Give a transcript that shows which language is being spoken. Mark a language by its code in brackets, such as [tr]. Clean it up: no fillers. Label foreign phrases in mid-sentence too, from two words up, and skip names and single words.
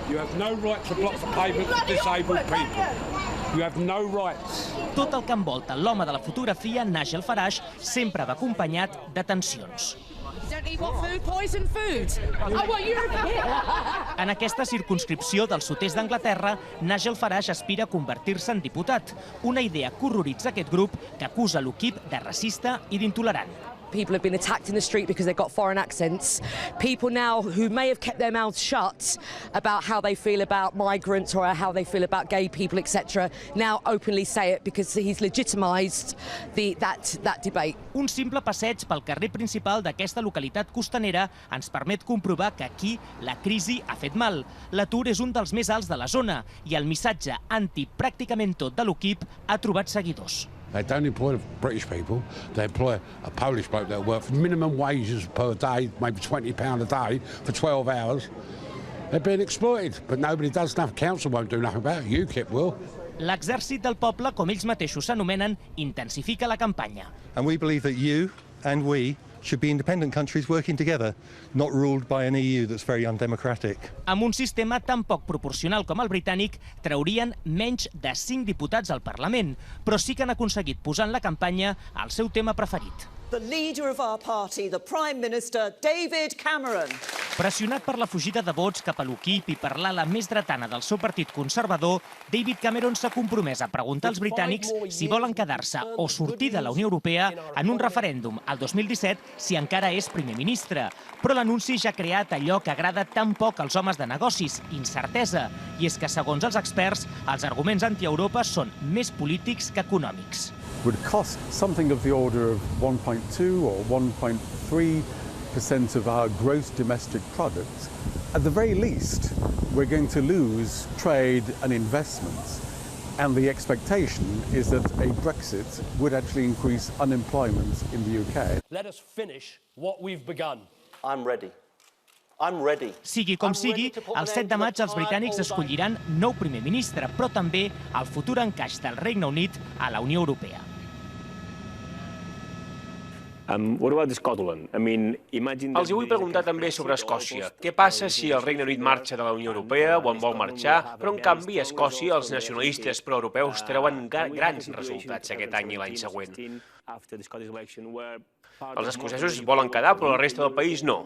[ca] Tot el que envolta l'home de la fotografia, Nigel Farage, sempre va acompanyat de tensions. En aquesta circumscripció del sud-est d'Anglaterra, Nigel Farage aspira a convertir-se en diputat, una idea que horroritza aquest grup que acusa l'UKIP de racista i d'intolerant. [en] People have been attacked in the street because they've got foreign accents. People now who may have kept their mouths shut about how they feel about migrants or how they feel about gay people, etc., now openly say it because he's legitimised that debate. [ca] Un simple passeig pel carrer principal d'aquesta localitat costanera ens permet comprovar que aquí la crisi ha fet mal. L'atur és un dels més alts de la zona i el missatge anti pràcticament tot de l'UKIP ha trobat seguidors. [en] They don't employ British people, they employ a Polish bloke that work for minimum wages per day, maybe £20 a day for 12 hours. They're being exploited, but nobody does nothing. Council won't do nothing about it. UKIP will. [ca] l'exèrcit del poble, com ells mateixos s'anomenen, intensifica la campanya. [en] And we believe that you and we should be independent countries working together, not ruled by an EU that's very undemocratic. [ca] Amb un sistema tan poc proporcional com el britànic, traurien menys de 5 diputats al Parlament, però sí que han aconseguit posar en la campanya el seu tema preferit. [en] The leader of our party, the Prime Minister, David Cameron. [ca] Pressionat per la fugida de vots cap a l'UKIP i per l'ala més dretana del seu partit conservador, David Cameron s'ha compromès a preguntar als britànics si volen quedar-se o sortir de la Unió Europea en un referèndum al 2017 si encara és primer ministre. Però l'anunci ja ha creat allò que agrada tan poc als homes de negocis, incertesa. I és que, segons els experts, els arguments anti-Europa són més polítics que econòmics. [en] Would cost something of the order of 1.2 or 1.3% of our gross domestic product. At the very least, we're going to lose trade and investments. And the expectation is that a Brexit would actually increase unemployment in the UK. Let us finish what we've begun. I'm ready. I'm ready. [ca] Sigui com sigui, el 7 de maig els britànics escolliran nou primer ministre, però també el futur encaix del Regne Unit a la Unió Europea. [en] What about Scotland? [ca] Els vull preguntar també sobre Escòcia. Què passa si el Regne Unit marxa de la Unió Europea o en vol marxar, però en canvi a Escòcia els nacionalistes proeuropeus treuen grans resultats aquest any i l'any següent? Els escocesos volen quedar, però la resta del país no.